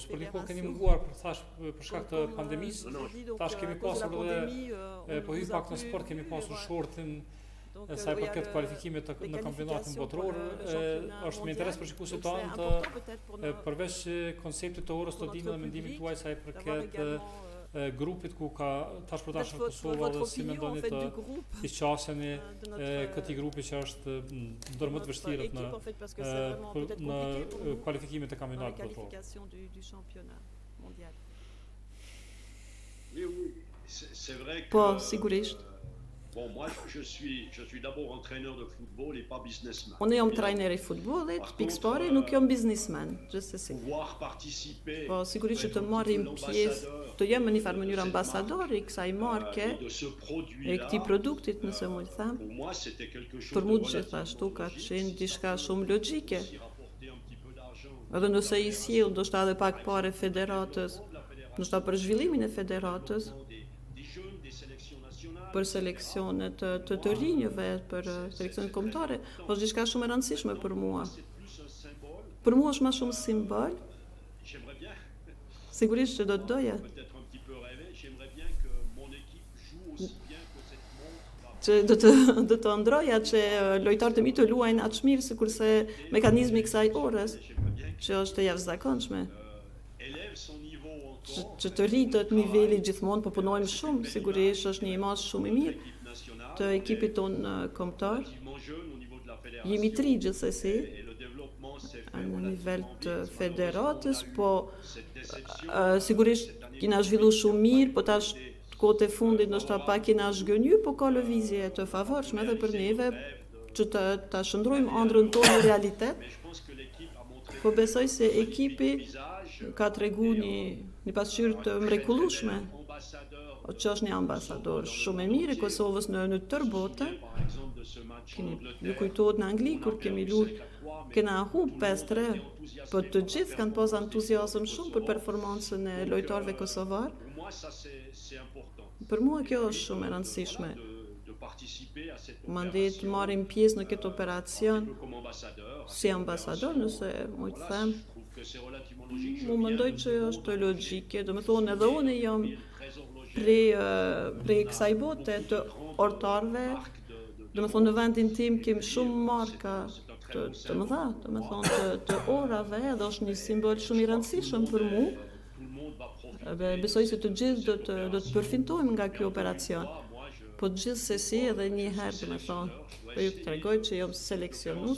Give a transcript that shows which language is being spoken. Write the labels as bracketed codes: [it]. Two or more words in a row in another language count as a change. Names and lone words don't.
[sq] Për një kohë keni munguar për shkak të pandemisë, tash kemi pasur edhe po hy pak në sport, kemi pasur shortin sa i përket kualifikimit në kampionatin botror, është me interes për shikuesit tanë përveç konceptit të orës të dinë dhe mendimit tuaj sa i përket grupit ku ka tash për tash në Kosovë dhe si mendoni të isqasjeni këtij grupi që është ndër më të vështirët në kualifikimet e kampionatit botror. [fr] C'est vrai que [sq] Po, sigurisht. [fr] bon, moi je suis d'abord entraîneur de football et pas businessman. [sq] Unë jam trajner i futbollit, pikëpari, nuk jam biznismen, gjithsesi. [fr] Pouvoir participer [sq] Po, sigurisht që të marrim pjesë, të jem në një farë mënyrë ambasador i kësaj marke, [fr] de ce [sq] e [fr] produit-là. [sq] këtij produktit, nëse mund të them. [fr] Pour moi, c'était quelque chose [sq] Për mu [fr] de [sq] gjithashtu ka qenë diçka shumë logjike. [fr] qui rapportait un petit peu d'argent. [sq] Edhe nëse i sjell ndoshta edhe pak parë federatës, ndoshta për zhvillimin e federatës, [fr] Des jeunes, des sélections nationales. [sq] për seleksionet të rinjëve, për seleksionet kombëtare, është diçka shumë e rëndësishme për mua. [fr] C'est plus un symbole. [sq] Për mua është më shumë simbol, [fr] J'aimerais bien, [sq] sigurisht që do të doja [fr] peut-être un petit peu rêver, j'aimerais bien que mon équipe joue aussi bien que cette montre. [sq] që do të ndroja që lojtarët e mi të luajnë aq mirë sikurse mekanizmi i kësaj orës, [fr] J'aimerais bien [sq] që është e jashtëzakonshme, [fr] qu'élève son niveau encore. [sq] që të rritet niveli gjithmonë, po punojmë shumë, sigurisht është një imazh shumë i mirë [fr] L'équipe nationale [sq] të ekipit ton kombëtar. [fr] relativement jeune au niveau de la fédération. [sq] Jemi tri gjithsesi [fr] Et le développement s'est fait [sq] në nivel [fr] relativement [sq] të [fr] bien. [sq] federatës, po [fr] Cette déception, [sq] sigurisht kina zhvillu shumë mirë, po tash kohët e fundit ndoshta pak kina zhgënjur, po ka lëvizje të favorshme edhe për neve që ta shndrojmë ëndrrën tonë në realitet. [fr] mais je pense que l'équipe a montré [sq] Po besoj se ekipi [fr] visage, [sq] ka tregu një pasqyrë të mrekullueshme, [fr] ambassadeur [sq] që është një ambasador shumë e mirë i Kosovës në tërë botën. [fr] par exemple de ce match en [sq] Ju [fr] Angleterre. [sq] kujtohet në Angli kur kemi luajtur, kena humb 5-3, po të gjithë kanë pas entuziazëm shumë për performancën e lojtarëve kosovar. [fr] Pour moi, ça c'est important. [sq] Për mua kjo është shumë e rëndësishme. [fr] De participer à cette [sq] Mandej të marrim pjesë në këtë operacion [fr] comme ambassadeur. [sq] si ambasador, nëse mund të them. [fr] Je trouve que c'est relativement logique. [sq] Mu mendoj që është logjike, do të thonë edhe unë jam [fr] Très horloger, [sq] prej kësaj bote të ortarëve, [fr] marque de [sq] do të thonë në vendin tim kemi shumë marka të mëdha, do të thonë të orave, dhe është një simbol shumë i rëndësishëm për mua. Besoj se të gjithë do të përfitojmë nga ky operacion. Po gjithsesi edhe një herë, do të thonë, po ju tregoj që jam seleksionues.